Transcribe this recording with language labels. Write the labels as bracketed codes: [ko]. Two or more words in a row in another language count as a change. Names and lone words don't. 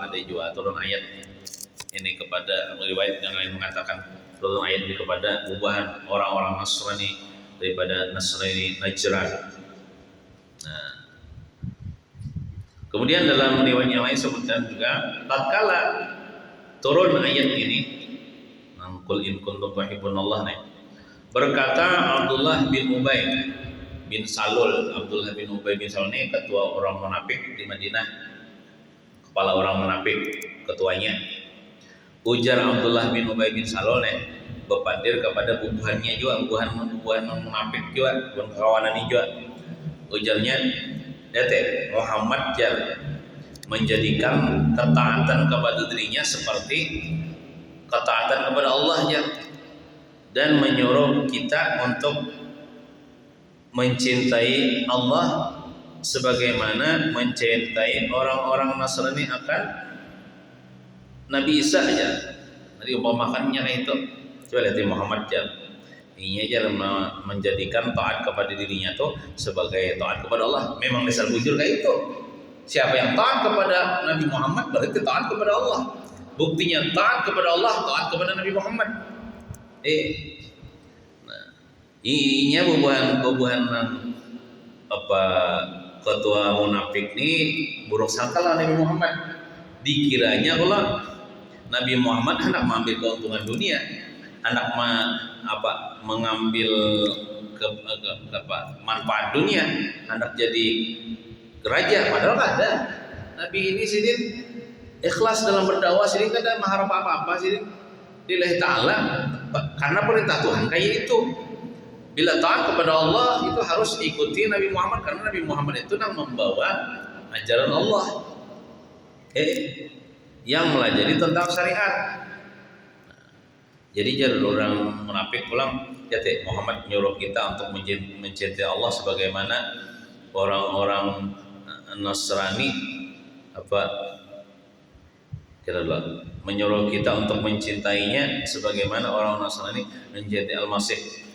[id] Ada juga turun ayat ini kepada riwayat yang lain mengatakan turun ayat ini kepada bubuhan orang-orang Nasrani daripada Nasrani Najran. Nah, kemudian dalam riwayat yang lain sebutkan juga tatkala turun ayat ini, [ar] قل إن كنتم تحبون الله, [id] berkata Abdullah bin Ubay bin Salul. Abdullah bin Ubay bin Salul ini ketua orang munafik di Madinah, kepala orang munafik, ketuanya. Ujar Abdullah bin Ubay bin Salul berpandir kepada bubuhannya juga, bubuhan munafik juga, bubuhan kawanan juga. Ujarnya, Muhammad menjadikan ketaatan kepada dirinya seperti ketaatan kepada Allah dan menyuruh kita untuk mencintai Allah sebagaimana mencintai orang-orang Nasrani akan Nabi Isa aja. Jadi umpamakannya itu. Coba lihat Muhammad ini aja menjadikan taat kepada dirinya tuh sebagai taat kepada Allah. Memang dasar bujur kayak itu. Siapa yang taat kepada Nabi Muhammad berarti taat kepada Allah. Buktinya taat kepada Allah, taat kepada Nabi Muhammad. Inya bubuhan ketua munafik ini buruk sangka lah Nabi Muhammad. Dikiranya kalau Nabi Muhammad hendak mengambil keuntungan dunia, hendak mengambil manfaat dunia, hendak jadi raja. Padahal ada Nabi ini sidin ikhlas dalam berdakwah, sidin kada mengharap apa-apa, sidin [ar] لله تعالى [id] karena perintah Tuhan kayak itu. Bila taat kepada Allah itu harus ikuti Nabi Muhammad karena Nabi Muhammad itu yang membawa ajaran Allah, yang melajari tentang syariat. Jadi jangan orang munafik pulang Muhammad nyuruh kita untuk mencintai Allah sebagaimana orang-orang Nasrani menyuruh kita untuk mencintainya sebagaimana orang Nasrani mencintai Al-Masih.